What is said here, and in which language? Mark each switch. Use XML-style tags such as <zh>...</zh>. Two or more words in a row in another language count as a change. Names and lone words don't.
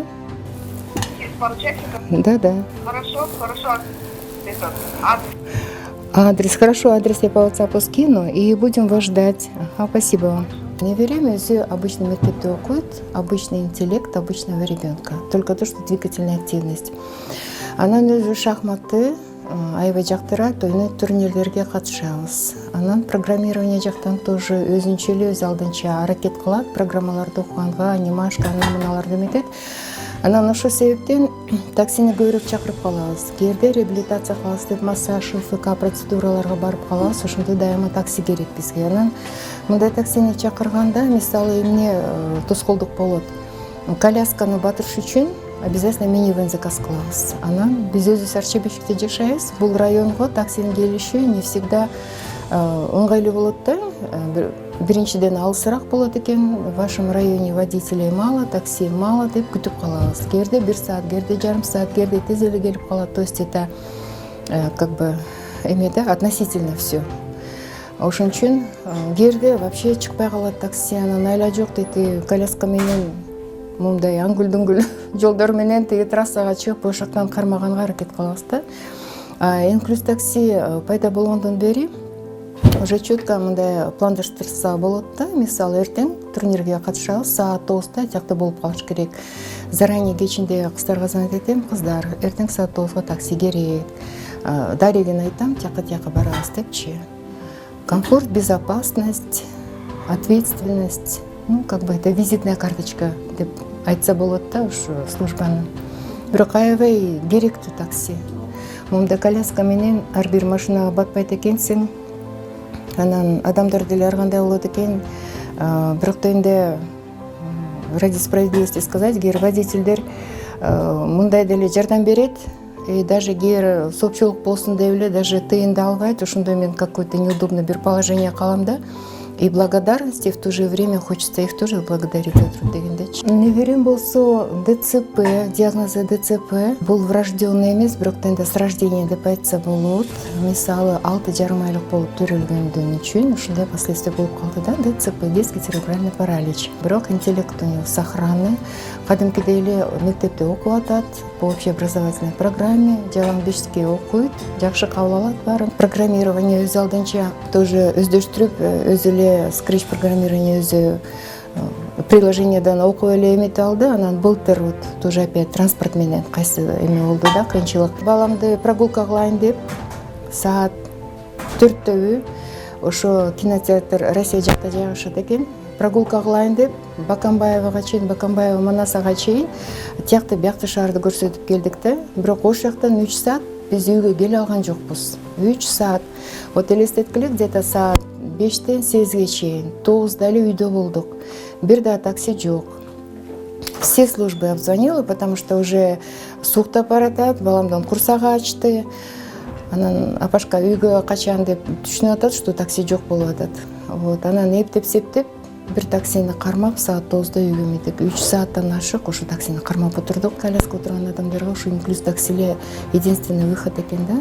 <ru>Через пару часиков? Да. Хорошо. Это, Адрес, хорошо, адрес я по WhatsApp скину и будем вас ждать. Ага, спасибо вам. Неверяемый өзі обычный</ru> <ky>мектепте оқиды,</ky> <ru>обычный интеллект обычного ребенка. Только то, что двигательная активность.</ru> <ky>Анан өзі шахматы, аябай жактырат, ойнойт, турнирлерге катышабыз. Анан программирование жактан тоже өзүнчө эле өз алдынча аракет кылат, программаларды окуганга, анимашка, мыналарды эметет. Анан ошол себептен таксини көбүрөөк чакырып калабыз. Кээрде реабилитация кылабыз деп массаж, ФК процедураларга барып калабыз, ошондо дайыма такси керек бизге. Анан мындай таксини чакырганда, мисалы эмне тоскоолдук болот. Колясканы батырыш үчүн обязательно минивэн заказ кылабыз. Анан биз өзүбүз Арчебишевте жашайбыз. Бул районго таксинин келиши</ky> <ru>не всегда</ru> <ky>ыңгайлуу болот да. Биринчиден алысыраак болот экен,</ky> <ru>в вашем районе водителей мало, такси мало</ru> <ky>деп күтүп калабыз. Кээрде 1 саат, кээрде жарым саат, кээрде тез эле келип калат.</ky> <ru>То есть это как бы да, относительно все.</ru> <ky>Ошон үчүн кээрде вообще чыкпай калат такси, анан айла жок дейт, коляска менен мындай аңгүл-дүңгүл жолдор менен тиги трассага чыгып ошоктан кармаганга аракет кылабыз да. Инклюз такси пайда болгондон бери</ky> <ru>уже четко</ru> <ky>мындай пландаштырса болот да. Мисалы эртең турнирге катышабыз, саат 9-та тиякта болуп калыш керек. Заранее кечинде кыздарга звонить этем, кыздар, эртең саат 9-га такси керек. Дарегин айтам, тияка барабыз депчи.</ky> <ru>Комфорт, безопасность, ответственность, ну как бы это визитная карточка</ru> <ky>деп айтса болот да ушу службанын. Бирок аябай керектүү такси. Момда коляска менен ар бир машинага батпайт экенсиң. Анан адамдар деле ар кандай болот экен.</ky> <ru>Бирок да ради справедливости сказать,</ru> <ky>кээ водительдер мындай деле жардам берет.</ky> <ru>И даже</ru> <ky>кээ соопчулук болсун деп эле даже тыйынды албайт. Ошондой мен</ky> <ru>какое-то неудобное</ru> <ky>бир положение калам да.</ky> <ru>И благодарности в то же время хочется их тоже благодарить за труд дегендечи.</ru> <ky>Неберем болсо ДЦП, диагнозы ДЦП. Бул врожденный эмес, бирок да</ky> <ru>с рождения</ru> <ky>деп айтса болот. Мисалы 6,5 айлык болуп төрөлгөндөн үчүн ушундай последствия болуп калды да.</ky> <ru>ДЦП, детский церебральный паралич.</ru> <ky>Бирок</ky> <ru>интеллект у него сохранный.</ru> <ky>Кадимкидей эле мектепте окуп атат,</ky> <ru>по общеобразовательной программе.</ru> <ky>Жалаң бешикке окуйт, жакшы кабыл алат баарын. Программирование өз алдынча тоже өздөштүрүп, өзү эле скретч программирование өзү приложениедан окуп эле эметип алды. Анан былтыр</ky> <ru>вот тоже опять транспорт</ru> <ky>менен кайсы эме болду да, кыйынчылык. Баламды прогулка кылайын деп саат 4-төбү ошо кинотеатр Россия жакта жайгашат экен. Прогулка кылайын деп Бакамбаевага чейин, Бакамбаева Манасага чейин тиякты биякты шаарды көрсөтүп келдик да. Бирок ошол жактан 3 саат биз үйгө келе алган жокпуз. 3 саат. Вот элестеткиле где-то саат 5-тен 8-ге чейин 9-да эле үйдө болдук. Бир да такси жок.</ky> <ru>Все службы обзвонила, потому что уже</ru> <ky>суктап баратат, баламдын курсагы ачты. Анан апашка үйгө качан деп түшүнүп атат, что такси жок болуп атат. Вот, анан эптеп бир таксини кармап саат 9-да үйгө метип 3 сааттан ашык ошо таксини кармап отурдук. Коляска отурган адамдарга ушу инклюз таксиле</ky> <ru>единственный выход</ru> <ky>экен да.</ky>